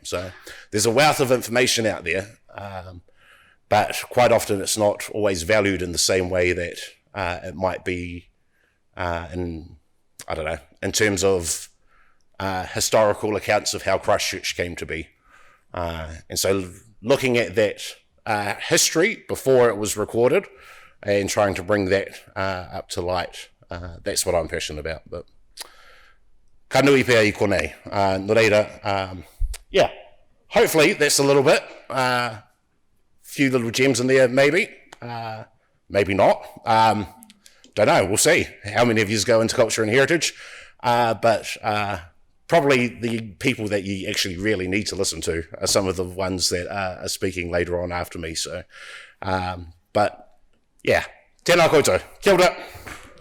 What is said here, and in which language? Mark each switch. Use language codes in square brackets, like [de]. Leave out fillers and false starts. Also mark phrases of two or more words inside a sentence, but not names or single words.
[en] So there's a wealth of information out there, but quite often it's not always valued in the same way that it might be in terms of historical accounts of how Christchurch came to be. And so looking at that history before it was recorded and trying to bring that up to light, that's what I'm passionate about. [mi] But ka nui pēr I konei. No reira, [en] hopefully that's a little bit. Few little gems in there, maybe. Maybe not. don't know, we'll see how many of you go into culture and heritage, but probably the people that you actually really need to listen to are some of the ones that are speaking later on after me. So, but yeah, [mi] tēnā koutou, kia ora.